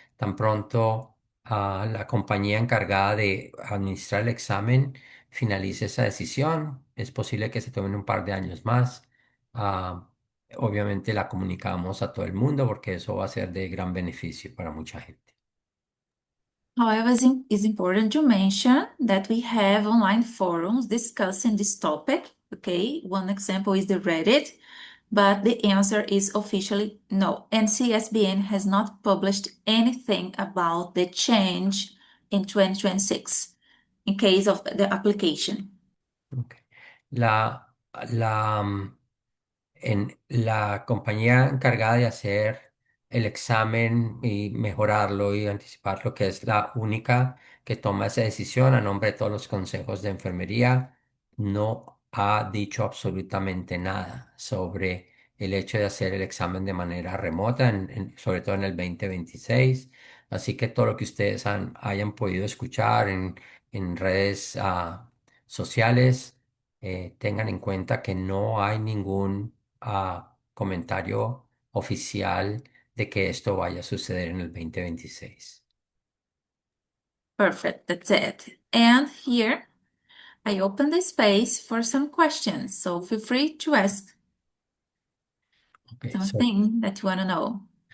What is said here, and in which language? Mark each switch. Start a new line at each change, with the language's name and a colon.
Spanish: Tan pronto la compañía encargada de administrar el examen finalice esa decisión, es posible que se tomen un par de años más. Ah, Obviamente la comunicamos a todo el mundo porque eso va a ser de gran beneficio para mucha gente.
English: However, it's important to mention that we have online forums discussing this topic. Okay, one example is the Reddit, but the answer is officially no. And CSBN has not published anything about the change in 2026 in case of the application. Ok.
Spanish: La, la, en la compañía encargada de hacer el examen y mejorarlo y anticiparlo, que es la única que toma esa decisión a nombre de todos los consejos de enfermería, no ha dicho absolutamente nada sobre el hecho de hacer el examen de manera remota, sobre todo en el 2026. Así que todo lo que ustedes hayan podido escuchar en redes sociales, tengan en cuenta que no hay ningún comentario oficial de que esto vaya a suceder en el 2026.
English: Perfect, that's it. And here I open the space for some questions, so feel free to ask Okay, so, something that you want to know.